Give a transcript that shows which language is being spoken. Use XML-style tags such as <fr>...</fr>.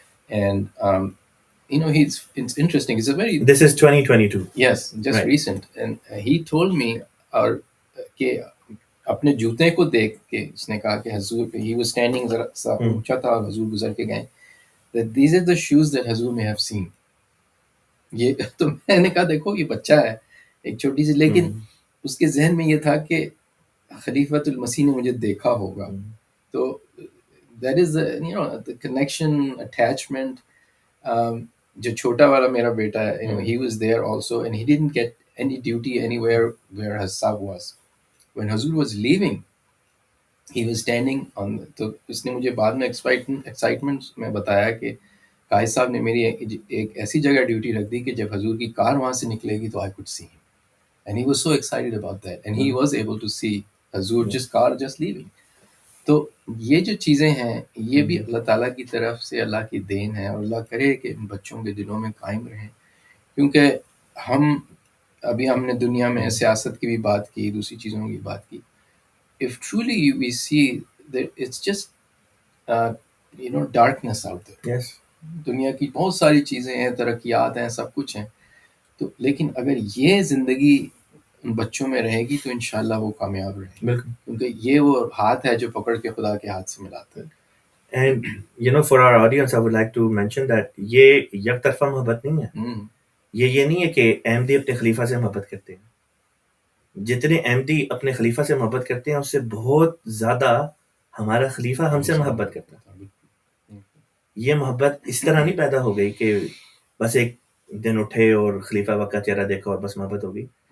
<en>And it's interesting. It's a very... This is 2022. Yes, just right. Recent. And he told me,</en> <ur>اور کہ اپنے جوتے کو دیکھ کے اس نے کہا کہ حضور,</ur> <en>he was standing</en> <ur>ذرا سا اونچا تھا اور حضور گزر کے گئے,</ur> <en>that these are the shoes that حضور may have seen.</en> <ur>یہ تو میں نے کہا دیکھو یہ بچہ ہے ایک چھوٹی سی, لیکن اس کے ذہن میں یہ تھا کہ خلیفۃ المسیح نے مجھے دیکھا ہوگا.</ur> <en>تو that is the connection, attachment.</en> <ur>جو چھوٹا والا میرا بیٹا ہے,</ur> <en>he was there also, and he didn't get any duty anywhere where Hassab was. When Hazur was leaving, he was standing on,</en> <ur>تو اس نے مجھے بعد میں excitement میں بتایا کہ قائد صاحب نے میری ایک ایسی جگہ ڈیوٹی رکھ دی کہ جب حضور کی کار وہاں سے نکلے گی تو</ur> <en>I could see him. And he was so excited about that, and he was able to see Hazur just leaving.</en> <ur>تو یہ جو چیزیں ہیں یہ بھی اللہ تعالیٰ کی طرف سے اللہ کی دین ہے, اور اللہ کرے کہ بچوں کے دلوں میں قائم رہیں. کیونکہ ہم نے دنیا میں سیاست کی بھی بات کی, دوسری چیزوں کی بات کی.</ur> <en>If truly we see that it's just darkness out there. Yes.</en> <ur>دنیا کی بہت ساری چیزیں ہیں, ترقیات ہیں, سب کچھ ہیں, تو لیکن اگر یہ زندگی ان بچوں میں رہے گی تو انشاءاللہ وہ کامیاب رہیں. بالکل. کیونکہ یہ وہ ہاتھ ہے جو پکڑ کے خدا کے ہاتھ سے ملاتا ہے.</ur> <en>And for our audience I would like to mention that</en> <ur>یہ یک طرفہ محبت نہیں ہے. یہ نہیں ہے کہ احمدی اپنے خلیفہ سے محبت کرتے ہیں. جتنے احمدی اپنے خلیفہ سے محبت کرتے ہیں اس سے بہت زیادہ ہمارا خلیفہ ہم سے محبت کرتا ہے. یہ محبت اس طرح نہیں پیدا ہو گئی کہ بس ایک دن اٹھے اور خلیفہ وقت کا چہرہ دیکھا اور بس محبت ہوگی.</ur>